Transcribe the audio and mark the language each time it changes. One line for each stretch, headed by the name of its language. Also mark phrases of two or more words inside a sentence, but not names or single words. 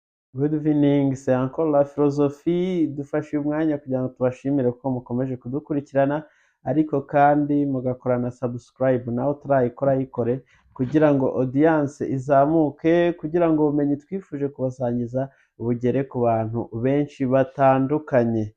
English: Good evening,
French: c'est encore la philosophie
Kinyarwanda: dufashe uyu mwanya kugira ngo tubashimire ko mukomeje kudukurikirana ariko kandi mugakora na subscribe nawe utarayikora yikore kugira ngo audience izamuke kugira ngo ubumenyi twifuje kubasangiza bugere ku bantu benshi batandukanye.